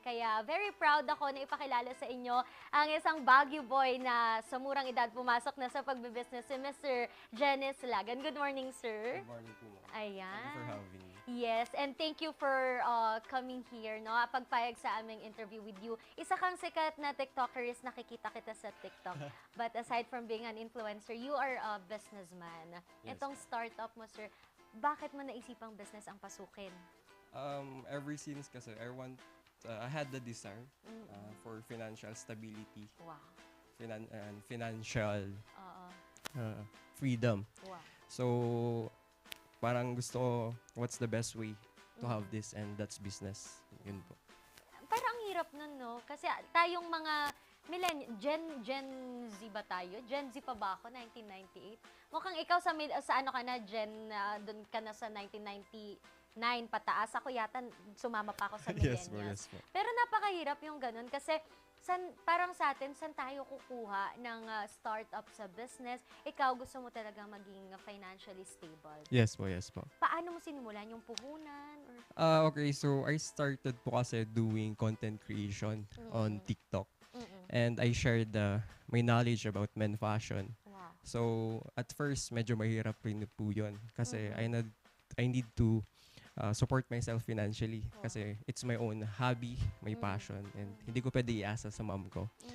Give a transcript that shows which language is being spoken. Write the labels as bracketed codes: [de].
[tl] Kaya very proud ako na ipakilala sa inyo ang isang Baguio boy na sa murang edad pumasok na sa pagbibusiness, si Mr. [en] Jenice Lagan. Good morning, sir. Good morning po, ma'am. [tl] Ayan. [en] Thank you for having me. Yes, and thank you for coming here, no? [tl] Pagpayag sa aming interview [en] with you. [tl] Isa kang sikat na TikToker, nakikita kita sa TikTok. [en] But aside from being an influencer, you are a businessman. Yes. [tl] Itong startup mo, sir, bakit mo naisipang business ang pasukin? [en] Ever since kasi I had the desire for financial stability, Wow. and financial [tl] Oo. [en] freedom. Wow. So, [tl] parang gusto ko, [en] what's the best way to have this, and that's business. [tl] Yun po. Parang ang hirap nun, no? Kasi tayong mga Gen Z ba tayo? Gen Z pa ba ako? 1998? Mukhang ikaw sa ano ka na, doon ka na sa 1999 pataas. Ako yata, sumama pa ako sa [en] Yes po, millennials. yes po. [tl] Pero napakahirap yung ganun kasi parang sa atin, saan tayo kukuha ng startup sa business? Ikaw, gusto mo talagang maging [en] financially stable. Yes po, yes po. [tl] Paano mo sinimulan yung puhunan? Or, [en] Okay, so I started po kasi doing content creation on TikTok. And I shared my knowledge about men fashion. wow. So, at first, [tl] medyo mahirap rin po yun. [en] Kasi I need to support myself financially. Kasi it's my own hobby, my passion. [tl] And hindi ko pwede iasa sa mom ko.